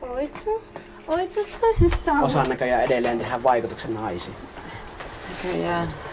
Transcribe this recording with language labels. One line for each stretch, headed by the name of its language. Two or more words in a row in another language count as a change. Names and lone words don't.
Polish: Oitsu, co się stało?
Finnish: Osaan näköjään edelleen tehdä vaikutuksen naisiin. Näköjään.